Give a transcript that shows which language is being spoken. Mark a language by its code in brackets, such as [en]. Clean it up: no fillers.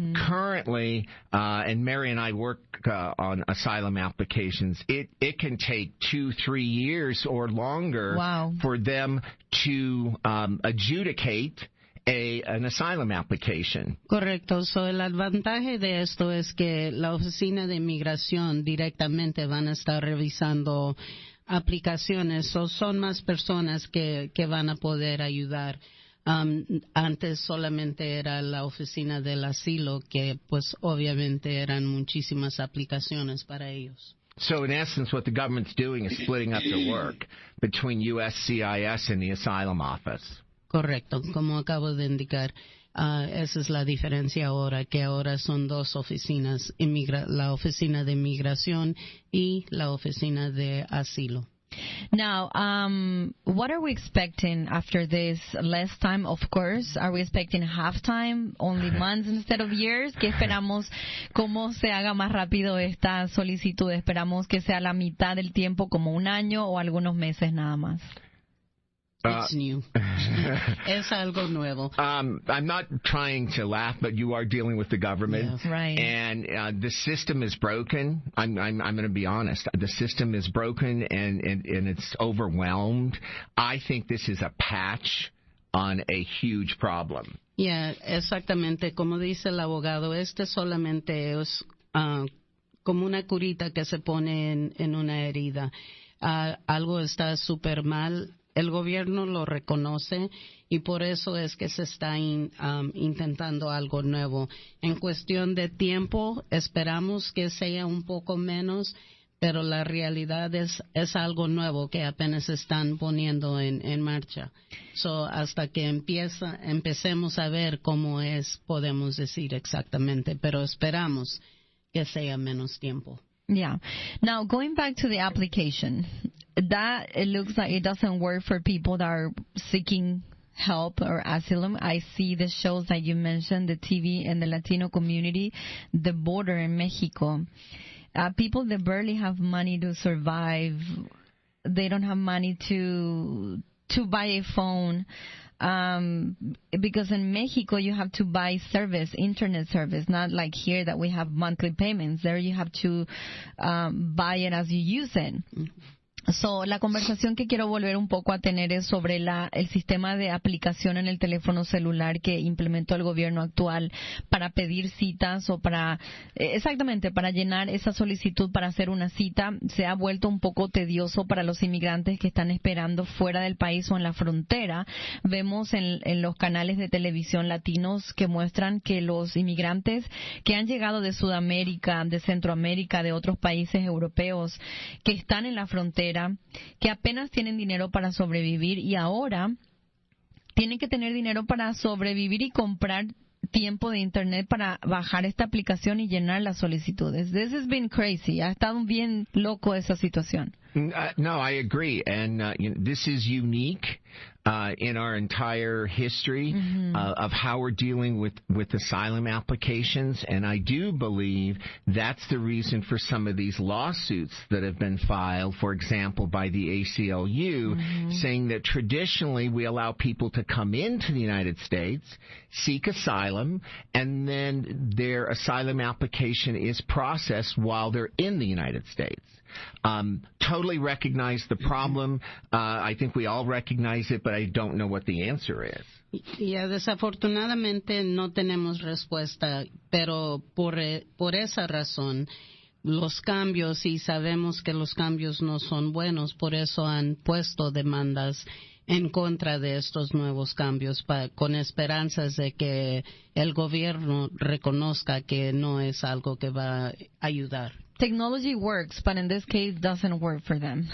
[en] Currently, and Mary and I work on asylum applications, it can take 2-3 years or longer for them to adjudicate an asylum application. [es] Correcto. So, el advantaje de esto es que la oficina de inmigración directamente van a estar revisando aplicaciones. So, son más personas que van a poder ayudar. Antes solamente era la oficina del asilo, que pues obviamente eran muchísimas aplicaciones para ellos. [en] So, in essence, what the government's doing is splitting up the work between USCIS and the asylum office. [es] Correcto, como acabo de indicar, esa es la diferencia ahora, que ahora son dos oficinas, la oficina de inmigración y la oficina de asilo. [en] Now, what are we expecting after this? Less time, of course. Are we expecting half time, only months instead of years? [es] ¿Qué esperamos? ¿Cómo se haga más rápido esta solicitud? ¿Esperamos que sea la mitad del tiempo, como un año, o algunos meses nada más? [en] It's new. [es] Es algo nuevo. [en] I'm not trying to laugh, but you are dealing with the government. Yeah, right. And the system is broken. I'm going to be honest. The system is broken and it's overwhelmed. I think this is a patch on a huge problem. [es] Yeah, exactamente. Como dice el abogado, solamente es como una curita que se pone en una herida. Algo está súper mal. El gobierno lo reconoce y por eso es que se está intentando algo nuevo. En cuestión de tiempo, esperamos que sea un poco menos, pero la realidad es algo nuevo que apenas están poniendo en marcha. So, hasta que empecemos a ver cómo es, podemos decir exactamente, pero esperamos que sea menos tiempo. [en] Yeah. Now, going back to the application, that it looks like it doesn't work for people that are seeking help or asylum. I see the shows that you mentioned, the TV and the Latino community, the border in Mexico. People that barely have money to survive, they don't have money to buy a phone. Because in Mexico you have to buy internet service, not like here that we have monthly payments. There you have to buy it as you use it. [es] So, la conversación que quiero volver un poco a tener es sobre el sistema de aplicación en el teléfono celular que implementó el gobierno actual para pedir citas o exactamente, para llenar esa solicitud para hacer una cita. Se ha vuelto un poco tedioso para los inmigrantes que están esperando fuera del país o en la frontera. Vemos en los canales de televisión latinos que muestran que los inmigrantes que han llegado de Sudamérica, de Centroamérica, de otros países europeos, que están en la frontera, que apenas tienen dinero para sobrevivir y ahora tienen que tener dinero para sobrevivir y comprar tiempo de internet para bajar esta aplicación y llenar las solicitudes. [en] This has been crazy. [es] Ha estado bien loco esa situación. [en] No, I agree. And this is unique in our entire history of how we're dealing with asylum applications. And I do believe that's the reason for some of these lawsuits that have been filed, for example, by the ACLU, saying that traditionally we allow people to come into the United States, seek asylum, and then their asylum application is processed while they're in the United States. Totally recognize the problem. I think we all recognize it, but I don't know what the answer is. [es] Desafortunadamente no tenemos respuesta, pero por esa razón los cambios, y sabemos que los cambios no son buenos, por eso han puesto demandas en contra de estos nuevos cambios, con esperanzas de que el gobierno reconozca que no es algo que va a ayudar. [en] Technology works, but in this case doesn't work for them.